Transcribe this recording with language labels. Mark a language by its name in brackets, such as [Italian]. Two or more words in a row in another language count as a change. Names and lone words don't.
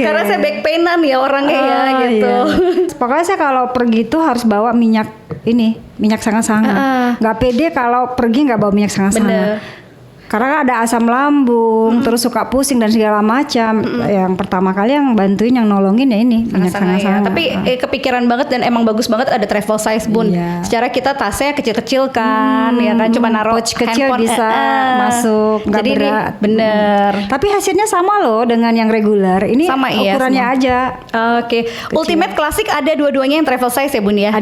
[Indonesian] Karena saya [English] back painan [Indonesian] ya orangnya ya gitu. Iya. Pokoknya saya kalau pergi tuh harus bawa minyak ini, minyak Sanga-sanga. Nggak pede kalau pergi nggak bawa minyak Sanga-sanga. Bener. Karena ada asam lambung, terus suka pusing dan segala macam. Yang pertama kali yang bantuin, yang nolongin ya ini minyak Sanga-sanga ya. Sanga-sanga. Tapi kepikiran banget dan emang bagus banget ada [English] travel size [Indonesian] Bun. Iya. Secara kita tasnya kecil-kecil kan, ya kan cuma naruh pouch kecil handphone, bisa masuk, nggak jadi berat. Ini bener. Tapi hasilnya sama loh dengan yang reguler. Ini Sama, iya, ukurannya sama. aja. Oke, Ultimate Classic ada dua-duanya yang [English] travel size [Indonesian] ya Bun ya?